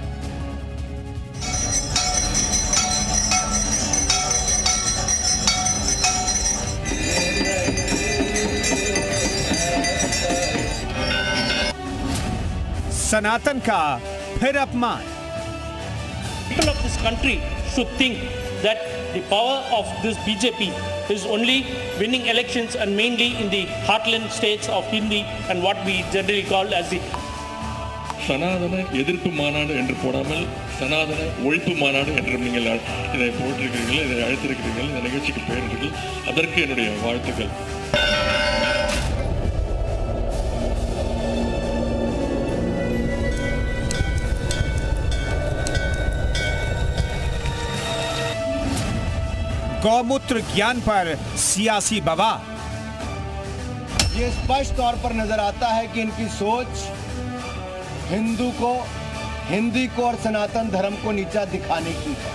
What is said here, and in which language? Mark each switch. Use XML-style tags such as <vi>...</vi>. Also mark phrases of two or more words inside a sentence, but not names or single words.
<hi>सनातन का फिर अपमान।</hi> <en>People of this country should think that the power of this BJP is only winning elections and mainly in the heartland states of Hindi and what we generally call as the</en> <ta>சனாதன எதிர்ப்பு மாநாடு என்று போடாமல் சனாதன ஒழிப்பு மாநாடு என்று நீங்கள் இதை போட்டிருக்கிறீர்கள், இதை அழைத்திருக்கிறீர்கள், இந்த நிகழ்ச்சிக்கு பெயர்கள், அதற்கு என்னுடைய வாழ்த்துக்கள்.</ta> <hi>गौमूत्र ज्ञान पर सियासी बवाल। ये स्पष्ट तौर पर नजर आता है कि इनकी सोच हिंदू को, हिंदी को और सनातन धर्म को नीचा दिखाने की है।</hi>